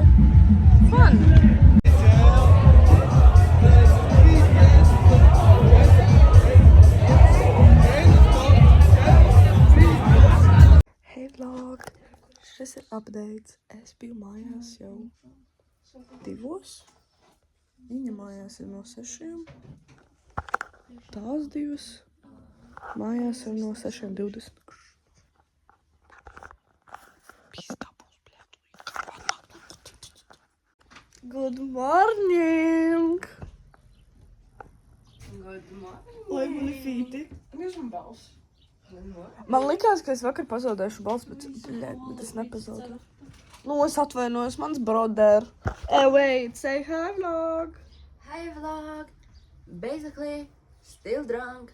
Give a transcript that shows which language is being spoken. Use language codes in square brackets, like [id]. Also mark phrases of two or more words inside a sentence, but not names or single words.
[en] Fun! Hey vlog! [lv] Šis ir updates. Es biju mājās jau 2. Viņa mājās ir no 6. Tās 2. Mājās ir no 6:20. [en] Good morning! [lv] Lai man ir fīti. Man likās, ka es vakar pazaudēšu balsi, bet es nepazaudēju. Nu, es atvainojos, mans brother. [en] Wait, say hi vlog! Hi vlog. Basically, still drunk.